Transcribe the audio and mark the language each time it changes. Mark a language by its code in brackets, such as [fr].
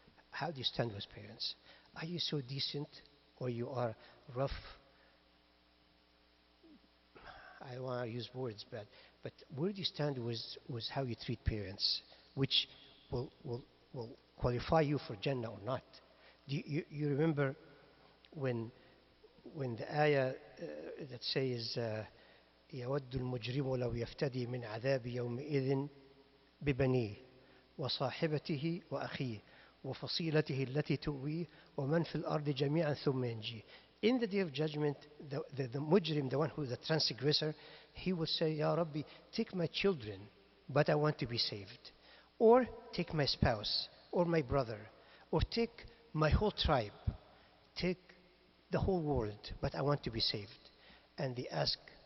[en] How do you stand with parents? Are you so decent, or you are rough? I don't want to use words, but where do you stand with how you treat parents, which will qualify you for Jannah or not? Do you remember when the ayah that says [ar] يود المجرم لو يفتدي من عذاب يومئذ ببنيه وصاحبته وأخيه وفصيلته التي تؤويه ومن في الأرض جميعا ثم ينجيه. [en] In the day of judgment, the mujrim, the one who is the transgressor, he will say, Ya Rabbi, take my children, but I want to be saved. Or take my spouse, or my brother, or take my whole tribe, take the whole world, but I want to be saved. And they ask,